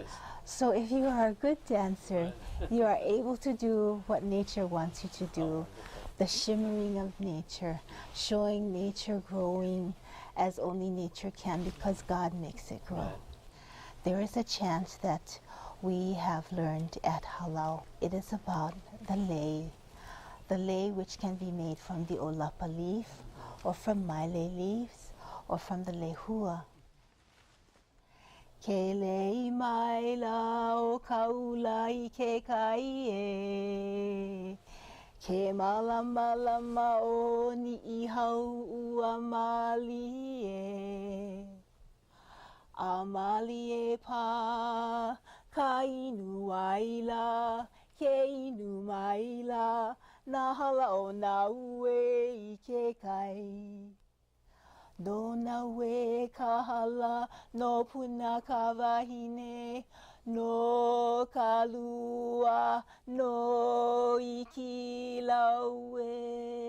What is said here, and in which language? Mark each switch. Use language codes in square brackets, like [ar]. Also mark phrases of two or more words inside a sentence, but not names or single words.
[en] So if you are a good dancer, you are able to do what nature wants you to do, the shimmering of nature, showing nature growing as only nature can because God makes it grow. There is a chant that we have learned at Halau. It is about the lei which can be made from the Olapa leaf or from maile leaves or from the lehua. [haw] Ke lei maila o kaula I ke kai e. Ke malama lama o ni I hau ua mali e. A mali e pa ka inu waila, ke inu maila, na hala o na ue I ke kai. Do na ue ka hala, no puna ka wahine, no ka lua, no iki laue.